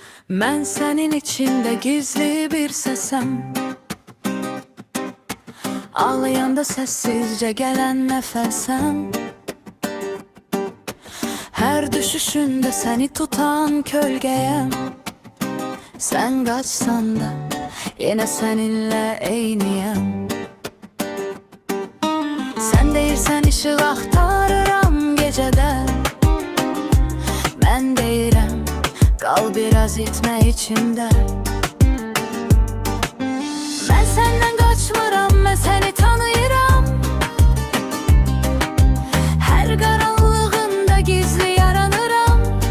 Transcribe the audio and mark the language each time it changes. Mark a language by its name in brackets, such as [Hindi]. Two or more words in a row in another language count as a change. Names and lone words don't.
[Turkish] Ben senin içinde gizli bir sesem, ağlayanda sessizce gelen nefesem. Her düşüşünde seni tutan kölgeyem. Sen kaçsan da yine seninle eyniyem. [Azerbaijani] Sen deyirsən ışık axtarıram gecədə, mən deyirəm qal biraz itmə içimdə. Mən səndən qaçmıram, mən səni tanıyıram. Hər qaranlığında gizli yaranıram.